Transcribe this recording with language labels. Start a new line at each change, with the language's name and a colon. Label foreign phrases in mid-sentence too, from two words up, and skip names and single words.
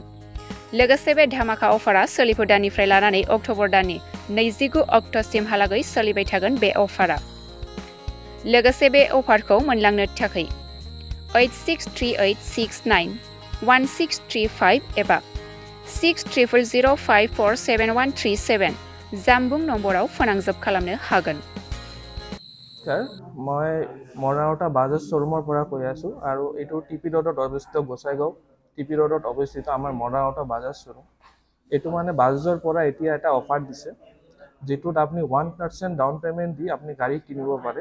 Bodo: लोगोसे बे धामाका अफारा सोलिफु दाननिफ्राय लानानै अक्ट'बर दाननि 29 अक्ट'सिमहालागै सोलिबाय थागोन बे अफारा। लोगोसे बे अफारखौ मोनलांनो थाखाय 8638691635 एबा 6000547137 জাম্বুং নম্বৰাও ফোনাংজাব খালামनो हागोन।
Assamese: মই মৰাণটা বাজাজ শ্ব'ৰুমৰ পৰা কৈ আছোঁ আৰু এইটো টিপি ৰোডত অৱস্থিত গোসাইগাঁও টিপি ৰোডত অৱস্থিত আমাৰ মৰাণটা বাজাজ শ্ব'ৰুম। এইটো মানে বাজাজৰ পৰা এতিয়া এটা অফাৰ দিছে যিটোত আপুনি 1% ডাউন পে'মেণ্ট দি আপুনি গাড়ী কিনিব পাৰে।